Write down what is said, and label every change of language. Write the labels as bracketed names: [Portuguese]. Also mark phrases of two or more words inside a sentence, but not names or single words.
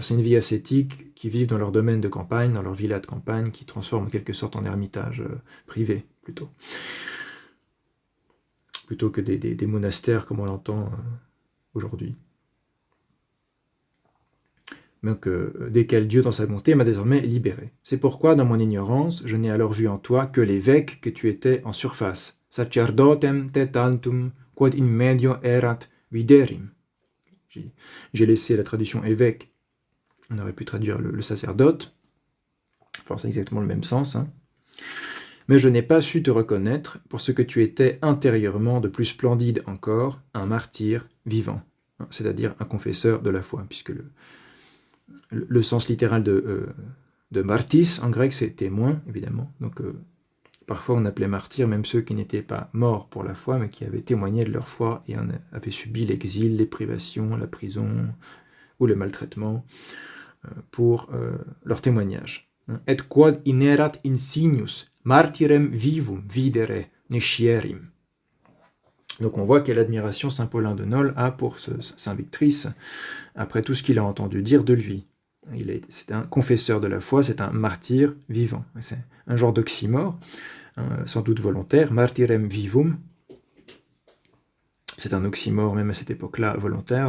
[French] C'est une vie ascétique qui vivent dans leur domaine de campagne, dans leur villa de campagne, qui transforme en quelque sorte en ermitage privé, plutôt que des monastères comme on l'entend aujourd'hui. Donc, desquels Dieu, dans sa bonté, m'a désormais libéré. C'est pourquoi, dans mon ignorance, je n'ai alors vu en toi que l'évêque que tu étais en surface. [Latin] Sacerdotem te tantum, quod in medio erat viderim. [French] J'ai laissé la traduction évêque. On aurait pu traduire le sacerdote. Enfin, c'est exactement le même sens. Hein. Mais je n'ai pas su te reconnaître pour ce que tu étais intérieurement de plus splendide encore, un martyr vivant. C'est-à-dire un confesseur de la foi, puisque le sens littéral de martis, en grec, c'est témoin, évidemment. Donc, parfois, on appelait martyrs même ceux qui n'étaient pas morts pour la foi, mais qui avaient témoigné de leur foi et avaient subi l'exil, les privations, la prison ou le maltraitement pour leur témoignage. [Latin] Et quod inerat insignius martyrem vivum videre nescierim. [French] Donc on voit quelle admiration saint Paulin de Nol a pour saint Victrice, après tout ce qu'il a entendu dire de lui. C'est un confesseur de la foi, c'est un martyr vivant. C'est un genre d'oxymore, sans doute volontaire. [Latin] Martyrem vivum, [French] c'est un oxymore même à cette époque-là volontaire.